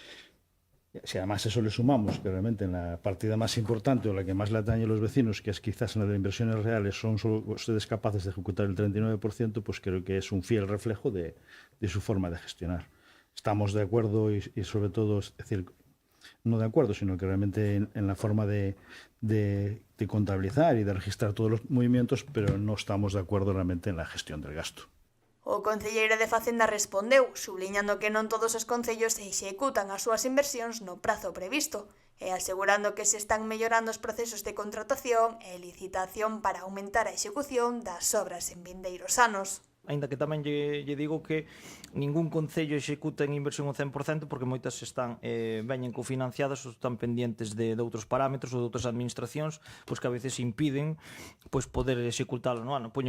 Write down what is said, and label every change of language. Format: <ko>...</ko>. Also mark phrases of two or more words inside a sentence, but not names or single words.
<es>Si además eso le sumamos que realmente en la partida más importante o la que más le atañe a los vecinos, que es quizás en la de inversiones reales, son solo ustedes capaces de ejecutar el 39%, pues creo que es un fiel reflejo de su forma de gestionar. Estamos de acuerdo y sobre todo, es decir, no de acuerdo, sino que realmente en la forma de contabilizar y de registrar todos los movimientos, pero no estamos de acuerdo realmente en la gestión del gasto.</es> <gl>O concelleiro de Facenda respondeu, subliñando que non todos os concellos se executan as súas inversións no prazo previsto e asegurando que se están mellorando os procesos de contratación e licitación para aumentar a execución das obras en vindeiros anos. Ainda que tamén lle digo que ningún concello executa en inversión ao 100% porque moitas veñen cofinanciadas ou están pendientes de outros parámetros ou de outras administracións pois que a veces impiden poder executalo no ano.</gl>